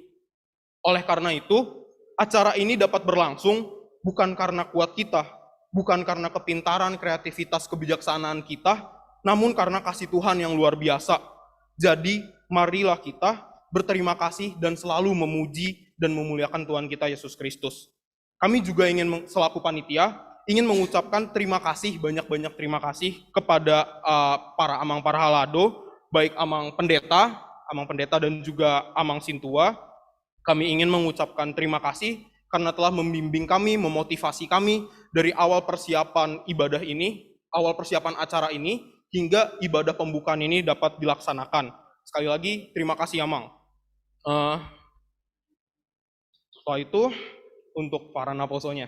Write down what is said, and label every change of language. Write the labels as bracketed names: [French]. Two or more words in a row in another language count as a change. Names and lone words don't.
[Indonesian] Oleh karena itu, acara ini dapat berlangsung bukan karena kuat kita, bukan karena kepintaran, kreativitas, kebijaksanaan kita, namun karena kasih Tuhan yang luar biasa. Jadi, marilah kita berterima kasih dan selalu memuji dan memuliakan Tuhan kita Yesus Kristus. Kami juga ingin selaku panitia, ingin mengucapkan terima kasih, banyak-banyak terima kasih kepada para [Batak Toba] amang parhalado, [Indonesian] baik amang pendeta dan juga [Batak Toba] amang sintua. [Indonesian] Kami ingin mengucapkan terima kasih karena telah membimbing kami, memotivasi kami dari awal persiapan ibadah ini, awal persiapan acara ini, hingga ibadah pembukaan ini dapat dilaksanakan. Sekali lagi, terima kasih amang. Setelah itu, untuk para naposonya.